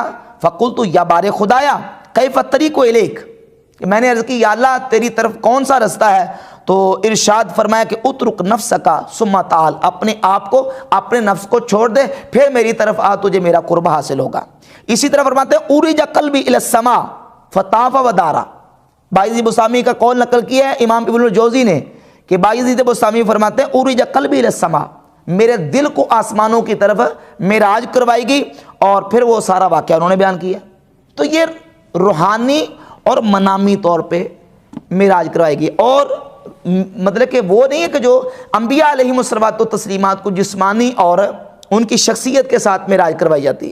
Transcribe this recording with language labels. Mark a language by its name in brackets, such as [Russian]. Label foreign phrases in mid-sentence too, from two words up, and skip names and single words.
[Arabic] فقلت یا بار خدایا کیف الطریق الیک, [Urdu] میں نے عرض کی یا اللہ تیری طرف کون سا رستہ ہے. تو ارشاد فرمایا کہ [Arabic] اترک نفسک ثم تعال, [Urdu] اپنے آپ کو اپنے نفس کو چھوڑ دے پھر میری طرف آ, تجھے میرا قرب حاصل ہوگا. اسی طرح فرماتے ہیں [Arabic] اورج قلبی الی السماء فطاف ودارا. [Urdu] با یزید بستامی کا قول نقل کیا ہے امام ابن الجوزی نے کہ با یزید بستامی فرماتے ہیں [Arabic] اورج قلبی الی السماء, [Urdu] میرے دل کو آسمانوں کی طرف معراج کروائی گئی. اور پھر وہ سارا واقعہ انہوں نے بیان کیا. تو یہ روحانی اور منامی طور پہ معراج کروائی گئی, اور مطلب کہ وہ نہیں ہے کہ جو انبیاء [Arabic] علیہم الصلوات و تسلیمات [Urdu] کو جسمانی اور ان کی شخصیت کے ساتھ معراج کروائی جاتی ہے.